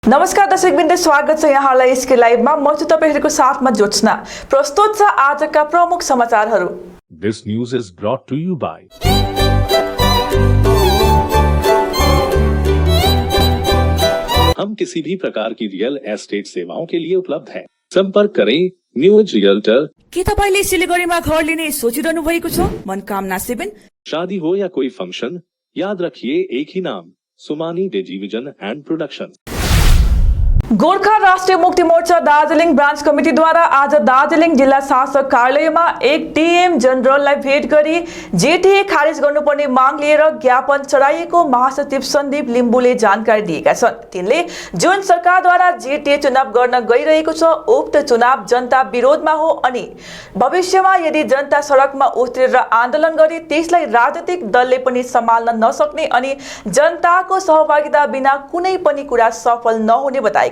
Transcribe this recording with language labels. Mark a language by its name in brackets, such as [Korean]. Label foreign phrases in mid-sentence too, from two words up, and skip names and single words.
[Nepali] नमस्कार दर्शकवृन्द, स्वागत छ यहाँलाई यसकै लाइभमा। म छु तपाईहरुको साथमा ज्योत्सना। प्रस्तुत छ आजका प्रमुख समाचारहरू। [English] This news is brought to you by [Hindi] हम किसी भी प्रकार की [English] real estate [Hindi] सेवाओं के लिए उपलब्ध हैं। संपर्क करें न्यूज रियल्टर। [Nepali] के तपाईले सिलिगुडीमा घर लिने सोचिरहनु भएको छ? मनकामना 7। [Hindi] शादी हो या कोई फंक्शन, याद रखिए एक ही नाम, सुमानी टेलिभिजन एंड प्रोडक्शन। [Nepali] गोर्खा राष्ट्रिय मुक्ति मोर्चा दार्जिलिङ ब्रान्च कमिटीद्वारा आज दार्जिलिङ जिल्ला शासक कार्यालयमा एक डीएम जनरललाई भेट गरी जेटीए खारेज गर्नुपर्ने माग लिएर ज्ञापन चढाइएको महासचिव सन्दीप लिम्बुले जानकारी दिएका छन्। तिनले जुन सरकारद्वारा जेटीए चुनाव गर्न गइरहेको छ, उक्त चुनाव जनता विरोधमा हो अनि भविष्यमा यदि जनता सडकमा उत्रेर आन्दोलन गरे त्यसलाई राजनीतिक दलले पनि सम्हाल्न नसक्ने अनि जनताको सहभागिता बिना कुनै पनि कुरा सफल नहुने बताएका